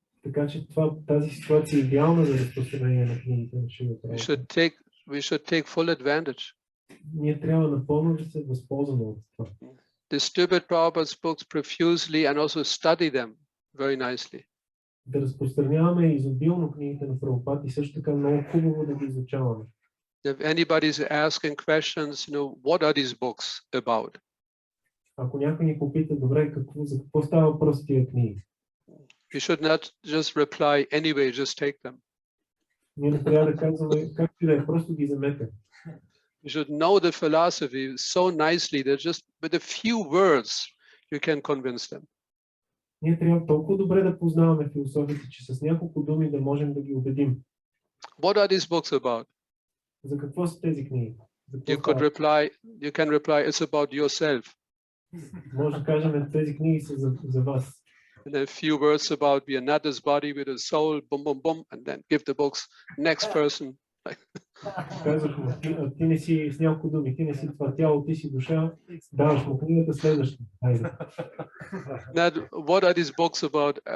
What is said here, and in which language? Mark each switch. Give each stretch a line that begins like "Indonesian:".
Bulgarian: Така че тази ситуация е идеална за разпространение на книгите на Шрила Прабхупада.
English: We should take full advantage.
Bulgarian: Ние трябва напълно да се възползваме от това.
English: Distribute Prabhupada's books profusely and also study them very nicely.
Bulgarian: Да разпространяваме изобилно книгите на Прабхупада и също така много хубаво да ги изучаваме.
English: If anybody is asking questions, what are these books about?
Bulgarian: Ако някой ни попита, добре, за какво става въпрос с тия книги?
English: You should not just reply anyway, just take them.
Bulgarian: Ние не трябва да казваме както и да е, просто ги вземете.
English: You should know the philosophy so nicely that just with a few words you can convince them.
Bulgarian: Ние трябва толкова добре да познаваме философията, че с няколко думи да можем да ги убедим.
English: What are these books about?
Bulgarian: За какво са тези книги?
English: You can reply, it's about yourself.
Bulgarian: Може да кажем, тези книги са за вас.
English: And then a few words about we are not this body, we are the soul, boom, boom, boom, and then give the books next person.
Bulgarian: Казваш му, ти не си с няколко думи, ти не си това тяло, ти си душа, даваш му книгата следваща. Хайде.
English: Now, what are these books about?